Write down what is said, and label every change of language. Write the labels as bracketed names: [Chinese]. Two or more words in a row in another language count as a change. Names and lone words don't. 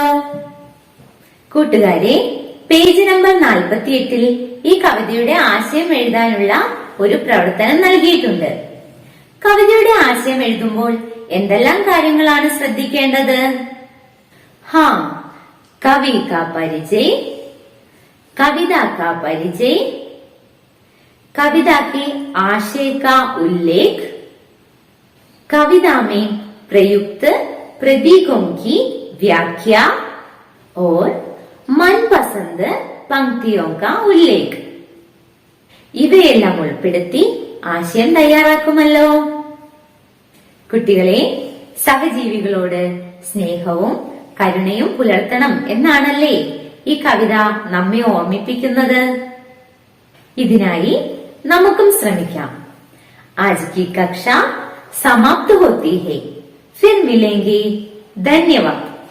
[Malayalam] കൂട്ടുകാരെ, പേജ് നമ്പർ 48 ഈ കവിതയുടെ ആശയം എഴുതാനുള്ള ഒരു പ്രവർത്തനം നൽകിയിട്ടുണ്ട്. കവിതയുടെ ആശയം എഴുതുമ്പോൾ എന്തെല്ലാം കാര്യങ്ങളാണ് ശ്രദ്ധിക്കേണ്ടത്? [Hindi] कवि का परिचय, कविता का परिचय, कविता के आशय का उल्लेख, कविता में प्रयुक्त प्रतीकों की व्याख्या और मनपसंद पंक्तियों का उल्लेख. [Malayalam] ഇവയെല്ലാം ഉൾപ്പെടുത്തി ആശയം തയ്യാറാക്കുമല്ലോ. കുട്ടികളെ, സഹജീവികളോട് സ്നേഹവും കരുണയും പുലർത്തണം എന്നാണല്ലേ ഈ കവിത നമ്മെ ഓർമ്മിപ്പിക്കുന്നത്. ഇതിനായി നമുക്കും ശ്രമിക്കാം. [Hindi] आज की कक्षा समाप्त होती है, फिर मिलेंगे. धन्यवाद.